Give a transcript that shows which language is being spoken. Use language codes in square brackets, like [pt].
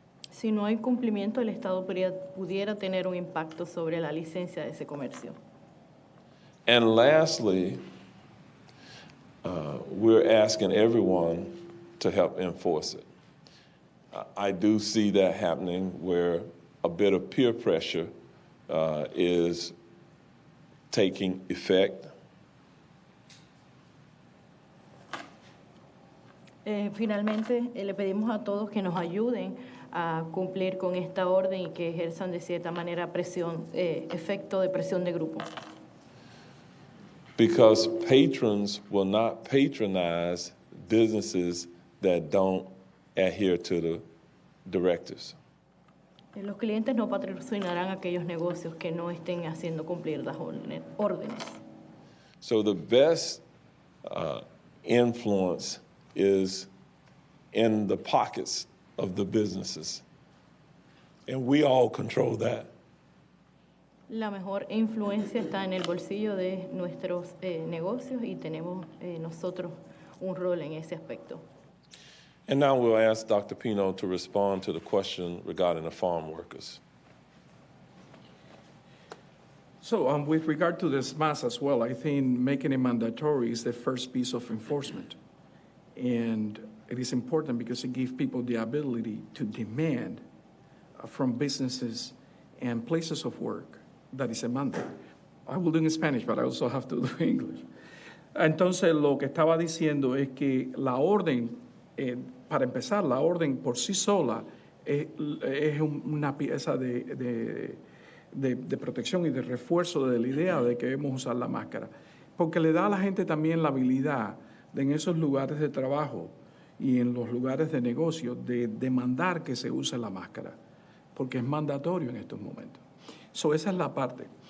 [es] Si no hay cumplimiento, el Estado pudiera tener un impacto sobre la licencia de ese comercio. [en] And lastly, we're asking everyone to help enforce it. I do see that happening where a bit of peer pressure is taking effect. [es] Finalmente, le pedimos a todos que nos ayuden a cumplir con esta orden y que ejerzan de cierta manera presión, efecto de presión de grupo. [en] Because patrons will not patronize businesses that don't adhere to the directives. [es] Los clientes no patrocinarán aquellos negocios que no estén haciendo cumplir las órdenes. [en] So the best influence is in the pockets of the businesses. And we all control that. [es] La mejor influencia está en el bolsillo de nuestros negocios y tenemos nosotros un rol en ese aspecto. [en] And now we'll ask Dr. Pino to respond to the question regarding the farm workers. So with regard to this mask as well, I think making it mandatory is the first piece of enforcement. And it is important because it gives people the ability to demand from businesses and places of work that is a mandate. I will do it in Spanish, but I also have to do English. [es] Entonces, lo que estaba diciendo es que la orden, para empezar, la orden por sí sola es una pieza de protección y de refuerzo de la idea de que debemos usar la máscara, porque le da a la gente también la habilidad de en esos lugares de trabajo y en los lugares de negocio de demandar que se use la máscara, porque es mandatorio en estos momentos. Esa es la parte.